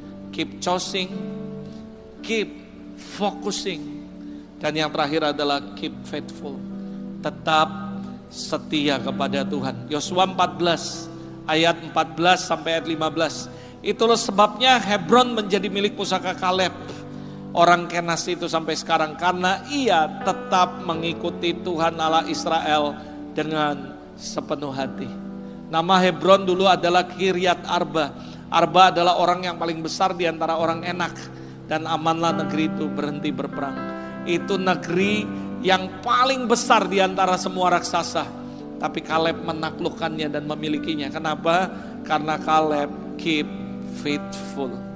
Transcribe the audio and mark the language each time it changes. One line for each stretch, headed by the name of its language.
English: Keep choosing, keep focusing.
Indonesian: Dan yang terakhir adalah
English: keep faithful.
Indonesian: Tetap setia kepada Tuhan. Yosua 14 ayat 14 sampai ayat 15. Itulah sebabnya Hebron menjadi milik pusaka Kaleb, orang Kenas itu sampai sekarang, karena ia tetap mengikuti Tuhan Allah Israel dengan sepenuh hati. Nama Hebron dulu adalah Kiryat Arba. Arba adalah orang yang paling besar di antara orang Enak. Dan amanlah negeri itu berhenti berperang. Itu negeri yang paling besar di antara semua raksasa. Tapi Kaleb menaklukkannya dan memilikinya. Kenapa? Karena Kaleb
English: keep faithful.